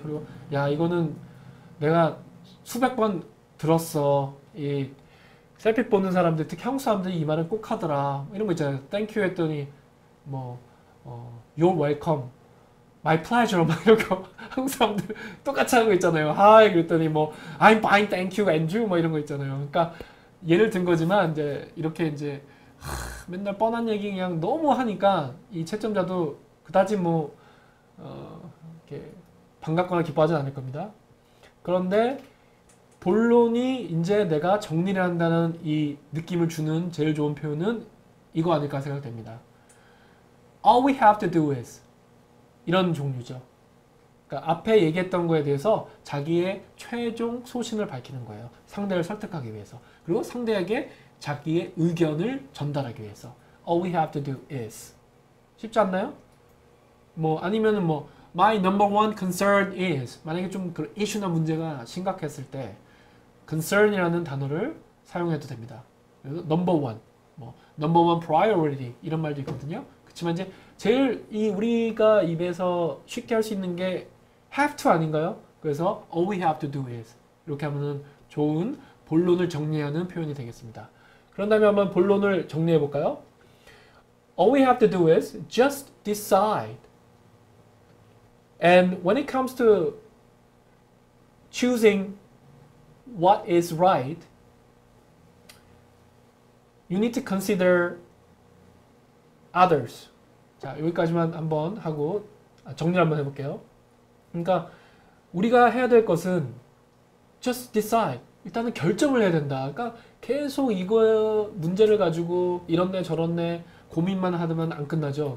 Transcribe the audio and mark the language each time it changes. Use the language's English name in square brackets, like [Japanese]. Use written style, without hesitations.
[Korean] 그리고 야 이거는 내가 수백 번 들었어. 이 셀피 보는 사람들 특히 한국 사람들이 이 말은 꼭 하더라. 이런 거 있잖아요. 땡큐 했더니 뭐 [English] You're welcome. My pleasure. [Korean] 막 이런 거 한국 사람들 똑같이 하는 거 있잖아요. [English] Hi [Korean] 그랬더니 뭐 [English] I'm fine, thank you, and you [Korean] 뭐 이런 거 있잖아요. 그러니까 예를 든 거지만 이제 이렇게 이제 맨날 뻔한 얘기 그냥 너무 하니까 이 채점자도 그다지 뭐 이렇게 반갑거나 기뻐하진 않을 겁니다. 그런데 본론이 이제 내가 정리를 한다는 이 느낌을 주는 제일 좋은 표현은 이거 아닐까 생각됩니다. [English] All we have to do is [Korean] 이런 종류죠. 그러니까 앞에 얘기했던 거에 대해서 자기의 최종 소신을 밝히는 거예요. 상대를 설득하기 위해서. 그리고 상대에게 자기의 의견을 전달하기 위해서. [English] All we have to do is. [Korean] 쉽지 않나요? 뭐 아니면은 뭐 [English] My number one concern is. [Korean] 만약에 좀 그 이슈나 문제가 심각했을 때 concern이라는 단어를 사용해도 됩니다. 그래서 number one, 뭐 [English] number one priority [Korean] 이런 말도 있거든요. 그렇지만 이제 제일 우리가 입에서 쉽게 할 수 있는 게 have to 아닌가요? 그래서 [English] all we have to do is [Korean] 이렇게 하면은 좋은 본론을 정리하는 표현이 되겠습니다. 그런 다음에 한번 본론을 정리해 볼까요? [English] All we have to do is just decide. And when it comes to choosing what is right, You need to consider others. [Korean] 자, 여기까지만 한번 하고 정리를 한번 해볼게요. 그러니까 우리가 해야 될 것은 [English] just decide. [Korean] 일단은 결정을 해야 된다. 그러니까 계속 이거 문제를 가지고 이런데 저런데 고민만 하면 안 끝나죠.